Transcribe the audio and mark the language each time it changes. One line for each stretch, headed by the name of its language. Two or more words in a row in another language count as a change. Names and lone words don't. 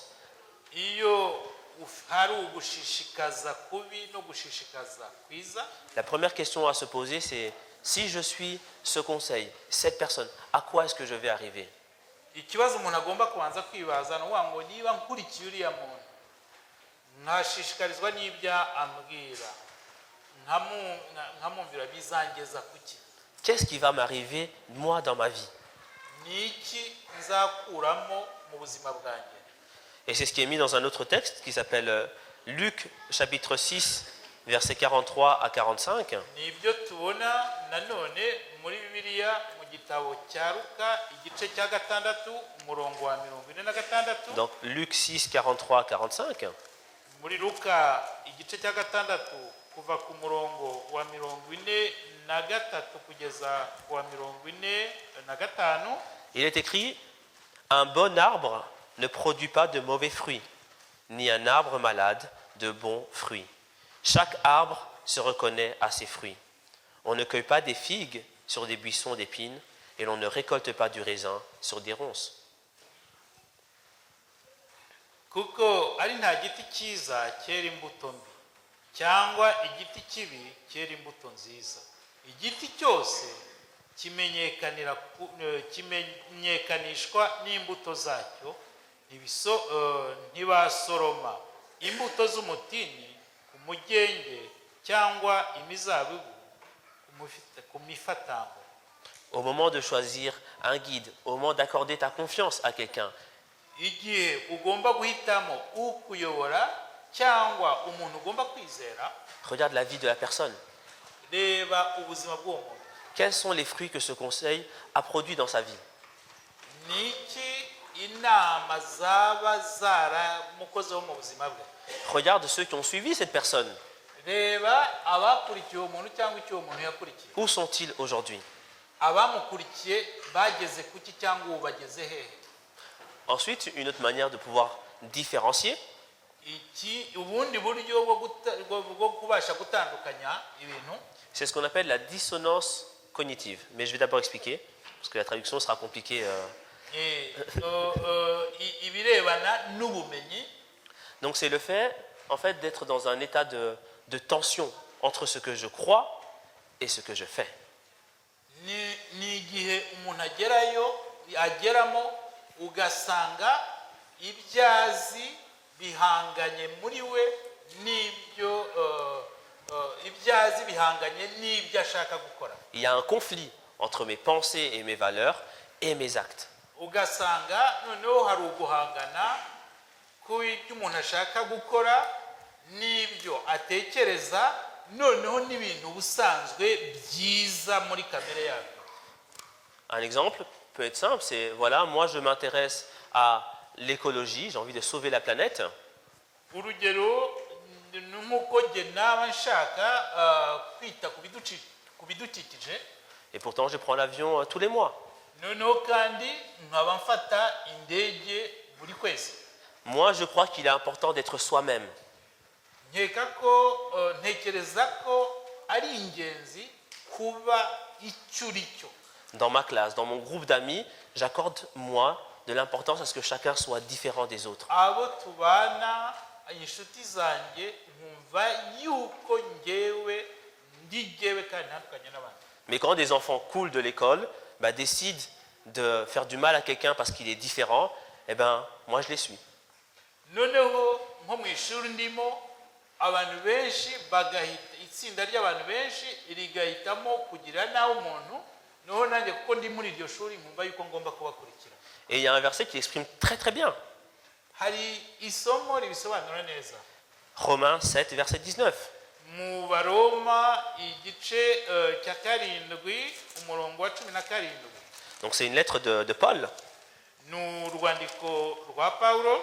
Kinyarwanda: Iyo hari ugushishikaza kubi no gushishikaza kwiza,
French: la première question à se poser, c'est si je suis ce conseil, cette personne, à quoi est-ce que je vais arriver?
Kinyarwanda: ikibazo umuntu agomba kubanza kwibaza ni ngo niba nkurikiye uriya muntu nkashishikarizwa n'ibyo ambwira nkamumvira bizangeza kuki?
French: Qu'est-ce qui va m'arriver, moi, dans ma vie?
Kinyarwanda: Ni iki nzakuramo mu buzima bwanjye?
French: Et c'est ce qui est mis dans un autre texte qui s'appelle Luc, chapitre 6, versets 43 à 45.
Kinyarwanda: Ni ibyo tubona nanone muri Bibiliya mu gitabo cya Luka igice cya 6 umurongo wa 46.
French: Donc Luc 6, 43 à 45.
Kinyarwanda: Muri Luka igice cya 6 kuva ku murongo wa 43 kugeza ku wa 45.
French: Il est écrit, un bon arbre ne produit pas de mauvais fruits, ni un arbre malade de bons fruits. Chaque arbre se reconnaît à ses fruits. On ne cueille pas des figues sur des buissons d'épines et l'on ne récolte pas du raisin sur des ronces.
Kinyarwanda: Kuko ari nta giti cyiza cyera imbuto mbi cyangwa igiti kibi cyera imbuto nziza. Igiti cyose kimenyekanishwa n'imbuto zacyo. Ntibasoroma imbuto z'umutini ku mugenge cyangwa imizabibu ku mifatango.
French: Au moment de choisir un guide, au moment d'accorder ta confiance à quelqu'un,
Kinyarwanda: Igihe ugomba guhitamo ukuyobora cyangwa umuntu ugomba kwizera,
French: regarde la vie de la personne.
Kinyarwanda: reba ubuzima bw'uwo muntu.
French: Quels sont les fruits que ce conseil a produits dans sa vie?
Kinyarwanda: Niki inama zaba zaramukozeho mu buzima bwe?
French: Regarde ceux qui ont suivi cette personne.
Kinyarwanda: Reba abakurikiye uwo muntu cyangwa icyo uwo muntu yakurikiye.
French: Où sont-ils aujourd'hui?
Kinyarwanda: Abamukurikiye bageze kuki cyangwa ubu bageze hehe?
French: Ensuite, une autre manière de pouvoir différencier,
Kinyarwanda: Ubundi buryo bwo kubasha gutandukanya ibintu,
French: c'est ce qu'on appelle la dissonance cognitive. Mais je vais d'abord expliquer, parce que la traduction sera compliquée
Kinyarwanda: ibirebana n'ubumenyi.
French: Donc c'est le fait, en fait, d'être dans un état de tension entre ce que je crois et ce que je fais.
Kinyarwanda: Ni igihe umuntu ageramo ugasanga ibyazi bihanganye muri we n'ibyo ibyazi bihanganye n'ibyo ashaka gukora.
French: Il y a un conflit entre mes pensées et mes valeurs et mes actes.
Kinyarwanda: Ugasanga noneho hari uguhangana ku ibyo umuntu ashaka gukora n'ibyo atekereza, noneho n'ibintu busanzwe byiza muri kamere yabyo.
French: Un exemple peut être simple, c'est voilà, moi je m'intéresse à l'écologie, j'ai envie de sauver la planète.
Kinyarwanda: Urugero nk'uko jye naba nshaka kwita ku bidukikije,
French: Et pourtant je prends l'avion tous les mois.
Kinyarwanda: noneho kandi nkaba mfata indege buri kwezi.
French: Moi je crois qu'il est important d'être soi-même.
Kinyarwanda: Ntekereza ko ari ingenzi kuba icyo uri cyo.
French: Dans ma classe, dans mon groupe d'amis, j'accorde moi de l'importance à ce que chacun soit différent des autres.
Kinyarwanda: Abo tubana inshuti zanjye nkumva yuko njyewe ndi jyewe kandi ntandukanye n'abandi.
French: Mais quand des enfants cool de l'école décident de faire du mal à quelqu'un parce qu'il est différent, eh ben moi je les suis.
Kinyarwanda: Noneho nko mu ishuri ndimo abantu benshi itsinda ry'abantu benshi rigahitamo kugira nawe umuntu, noneho nanjye kuko ndi muri iryo shuri nkumva yuko ngomba kubakurikira.
French: Et il y a un verset qui exprime très très bien.
Kinyarwanda: Hari isomo ribisobanura neza.
French: Romains 7, verset 19.
Kinyarwanda: Mu Baroma igice cya 7 umurongo wa 17.
French: Donc c'est une lettre de Paul.
Kinyarwanda: Ni urwandiko rwa Pawulo.